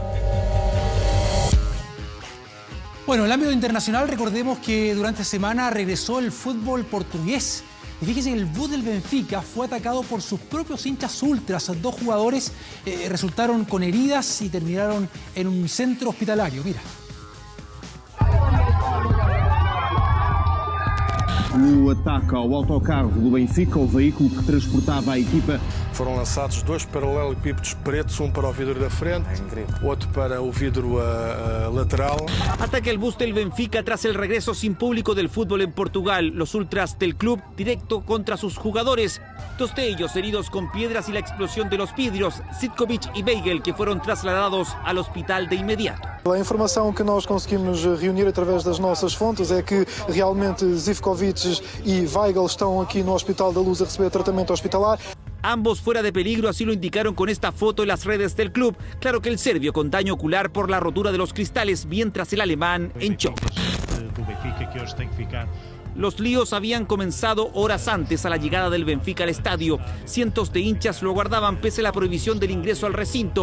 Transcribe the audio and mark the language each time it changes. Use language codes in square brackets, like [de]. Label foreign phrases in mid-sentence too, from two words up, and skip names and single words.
[es] Bueno, en el ámbito internacional, recordemos que durante semana regresó el fútbol portugués. Y fíjense que el bus del Benfica fue atacado por sus propios hinchas ultras. 2 jugadores resultaron con heridas y terminaron en un centro hospitalario. Mira. [pt] No ataque ao autocarro do Benfica, o veículo que transportava a equipa. Foram lançados 2 paralelepípedos pretos, para o vidro da frente, outro para o vidro lateral. [es] Ataca el bus del Benfica tras el regreso sin público del fútbol en Portugal. Los ultras del club directo contra sus jugadores. 2 de ellos heridos con piedras y la explosión de los vidrios, Sitkovic y Weigl, que fueron trasladados al hospital de inmediato. [pt] A informação que nós conseguimos reunir através das nossas fontes é que realmente Zivkovic e Weigl estão aqui no Hospital da Luz a receber tratamento hospitalar. [es] Ambos fuera de peligro, así lo indicaron con esta foto en las redes del club. Claro que el serbio con daño ocular por la rotura de los cristales, mientras el alemán en shock. Los líos habían comenzado horas antes a la llegada del Benfica al estadio. Cientos de hinchas lo aguardaban pese a la prohibición del ingreso al recinto.